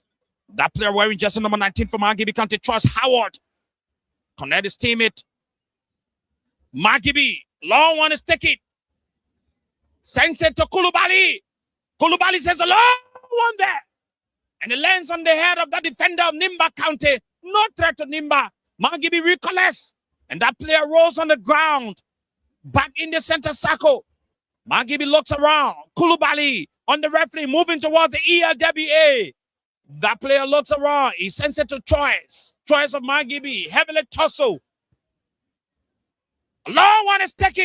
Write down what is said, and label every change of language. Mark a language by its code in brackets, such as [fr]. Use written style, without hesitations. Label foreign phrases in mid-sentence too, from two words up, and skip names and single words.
[en] That player wearing jersey number 19 for Margibi County, Trust Howard. Connect his teammate. Margibi, long one is taken. Sends it to Kulubali. Kulubali sends a long one there. And it lands on the head of the defender of Nimba County. No threat to Nimba. Margibi recollects. And that player rolls on the ground. Back in the center circle. Margibi looks around. Kulubali on the referee moving towards the ELWA. That player looks around. He sends it to Choice. Choice of Margibi. Heavily tussle. A long one is taken.